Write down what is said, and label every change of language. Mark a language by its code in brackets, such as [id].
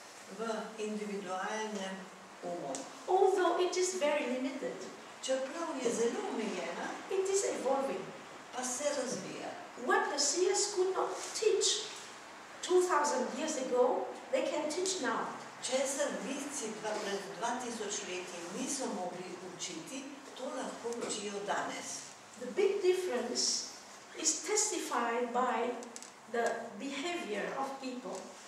[sl] v individualnem umu. [en] Although it is very limited, [sl] Čeprav je zelo omejena, [en] it is evolving. [sl] pa se razvija. [en] What the seers could not teach 2000 years ago, they can teach now. [sl] Česar vidci pred 2000 leti niso mogli učiti, to lahko učijo danes. [en] The big difference is testified by the behavior of people.